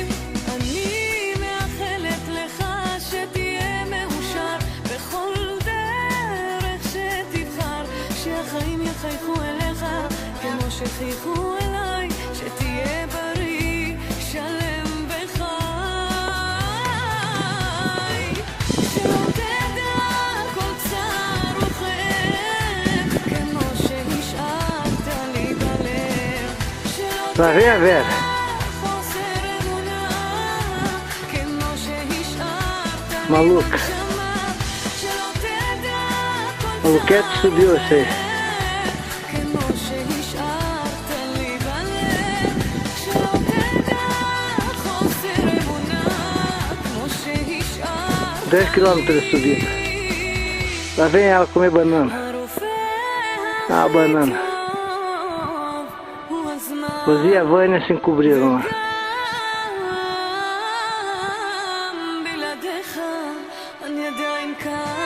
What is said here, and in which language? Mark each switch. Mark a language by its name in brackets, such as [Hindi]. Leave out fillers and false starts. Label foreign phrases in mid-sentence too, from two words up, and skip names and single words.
[Hebrew] אני מאחלת לך שתהיה מאושר בכל דרך שתבחר, שהחיים יחייכו אליך כמו שחייכו אליי, שתהיה בריא, שלם וחי, שלא תדע כל צער וכאב, כמו שהשארת לי בלב, שלא [Portuguese] Lá vem a Vera. [Hebrew] חוסר אמונה, כמו שהשארת לי [Portuguese] Maluca. [Hebrew] בנשמה, שלא תדע כל [Portuguese] Maluquete subiu você. [Hebrew] כמו שהשארת לי בלב, שלא תדע חוסר אמונה, כמו שהשארת [Portuguese] 10 quilômetros subindo. Lá vem ela comer banana. [Hebrew] הרופא [Portuguese] Ah, a banana. [Hebrew] הטוב הוא הזמן. [Portuguese] Você e a Vânia se encobriram lá. [Hebrew] גם בלעדיך אני עדיין כאן.